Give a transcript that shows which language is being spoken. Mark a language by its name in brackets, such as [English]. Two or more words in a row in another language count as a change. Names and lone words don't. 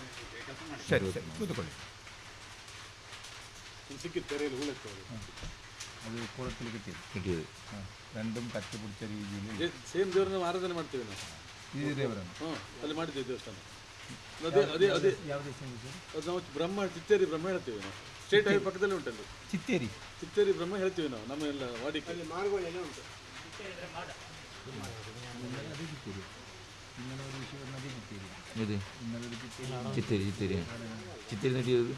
[Kannada] ಸರಿ ಕೂತ್ಕೊಳ್ಳಿ. [Malayalam] അത് കുളത്തിൽ കിട്ടിയത് കിട്ടിയത്. രണ്ടും കത്തിപ്പിടിച്ച രീതിയിൽ [Kannada] ಸೇಮ್ ದೇವ್ರನ್ನ ಆರಾಧನೆ ಮಾಡ್ತೀವಿ ನಾವು. ಈ ದೇವರನ್ನು ಅಲ್ಲಿ ಮಾಡಿದ್ದೀವಿ ದೇವಸ್ಥಾನ. ಅದೇ ಅದೇ ಅದೇ ಯಾವ ದೇವಸ್ಥಾನ? ಅದು ನಾವು ಬ್ರಹ್ಮ ಚಿತ್ತೇರಿ ಬ್ರಹ್ಮ ಹೇಳ್ತೀವಿ ನಾವು. ಸ್ಟೇಟ್ ಹೈವೇ ಪಕ್ಕದಲ್ಲಿ ಉಂಟಲ್ಲಿ ಚಿತ್ತೇರಿ ಚಿತ್ತೇರಿ ಬ್ರಹ್ಮ ಹೇಳ್ತೀವಿ ನಾವು. ನಮ್ಮ ಎಲ್ಲ ವಾಡಿಕೆ ಮಾರುಗೋಳೆಲ್ಲ ಉಂಟು. ಇದು ಚಿತ್ತೇರಿ ಚಿತ್ತೇರಿ ಚಿತ್ತೇರಿ ನಟಿಯೋದು